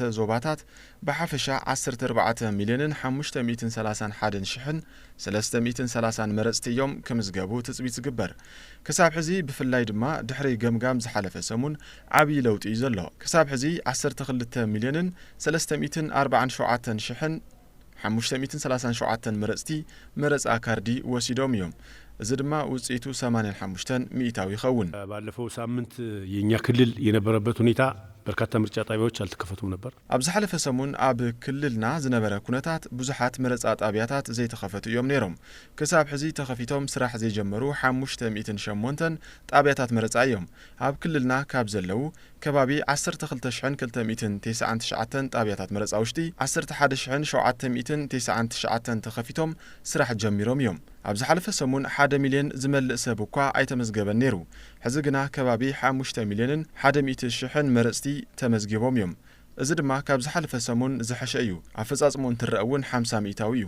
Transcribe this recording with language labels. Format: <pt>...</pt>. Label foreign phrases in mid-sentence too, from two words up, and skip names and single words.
<ti>ዞባታት ብሓፈሻ 14 ሚሊዮንን 531 ሺሕን 330 መረፅቲ እዮም ክምዝገቡ ትፅቢት ዝግበር። ክሳብ ሕዚ ብፍላይ ድማ ድሕሪ ገምጋም ዝሓለፈ ሰሙን ዓብይ ለውጢ እዩ ዘሎ። ክሳብ ሕዚ 12 ሚሊዮንን 347 ሺሕን 537 መረፅቲ መረፃ ካርዲ ወሲዶም እዮም። እዚ ድማ ውጽኢቱ 85 ሚኢታዊ ይኸውን።</ti> <am>ባለፈው ሳምንት የኛ ክልል የነበረበት ሁኔታ በርካታ ምርጫ ጣቢያዎች አልተከፈቱም ነበር።</am> <ti>ኣብ ዝሓለፈ ሰሙን ኣብ ክልልና ዝነበረ ኩነታት ብዙሓት መረፃ ጣብያታት ዘይተኸፈቱ እዮም ነይሮም። ክሳብ ሕዚ ተኸፊቶም ስራሕ ዘይጀመሩ 508 ጣብያታት መረፃ እዮም። ኣብ ክልልና ካብ ዘለው ከባቢ 12299 ጣብያታት መረፃ ውሽጢ 11799 ተኸፊቶም ስራሕ ጀሚሮም እዮም። ኣብ ዝሓለፈ ሰሙን 1 ሚልዮን ዝመልእ ሰብ እኳ ኣይተመዝገበን ነይሩ። ሕዚ ግና ከባቢ 5 ሚልዮንን 100,000 መረፅቲ ተመዝጊቦም እዮም። እዚ ድማ ካብ ዝሓለፈ ሰሙን ዝሐሸ እዩ። ኣፈጻጽሙ እንትረአ እውን 50 ሚእታዊ እዩ።</ti>